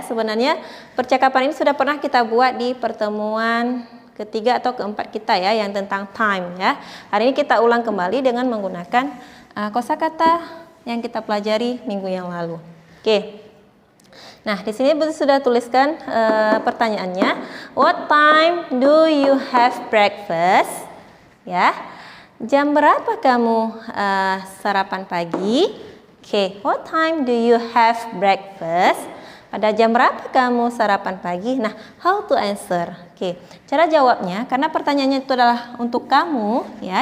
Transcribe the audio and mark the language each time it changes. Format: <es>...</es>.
<id>Sebenarnya percakapan ini sudah pernah kita buat di pertemuan ketiga atau keempat kita ya yang tentang time ya. Hari ini kita ulang kembali dengan menggunakan kosakata yang kita pelajari minggu yang lalu. Oke. Nah, di sini Bu sudah tuliskan pertanyaannya.</id> <en>What time do you have breakfast? Ya.</en> <id>Jam berapa kamu sarapan pagi? Oke.</id> <en>What time do you have breakfast?</en> <id>Pada jam berapa kamu sarapan pagi? Nah,</id> <en>how to answer?</en> <id>Oke. Cara jawabnya, karena pertanyaannya itu adalah untuk kamu, ya.</id>